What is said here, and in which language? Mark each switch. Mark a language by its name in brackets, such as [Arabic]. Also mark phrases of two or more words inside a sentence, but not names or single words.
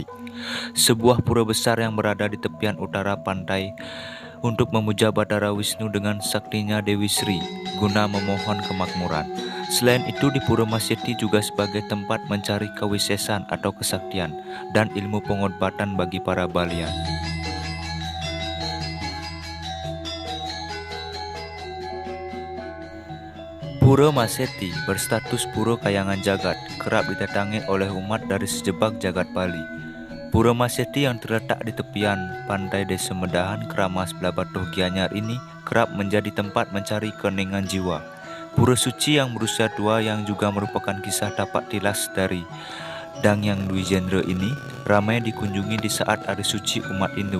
[Indonesian] Sebuah pura besar yang berada di tepian utara pantai untuk memuja Bathara Wisnu dengan saktinya Dewi Sri guna memohon kemakmuran. Selain itu di Pura Mas Jati juga sebagai tempat mencari kewisesan atau kesaktian dan ilmu pengobatan bagi para balian. Pura Mas Jati berstatus Pura Kayangan Jagat, kerap didatangi oleh umat dari sejebak jagat Bali. Pura Mas Jati yang terletak di tepian pantai Desa Medahan, Keramas, Blabatuh, Gianyar ini kerap menjadi tempat mencari keningan jiwa. Pura suci yang berusia tua yang juga merupakan kisah tapak tilas dari Dangyang Dwijendra ini ramai dikunjungi di saat hari suci umat Hindu.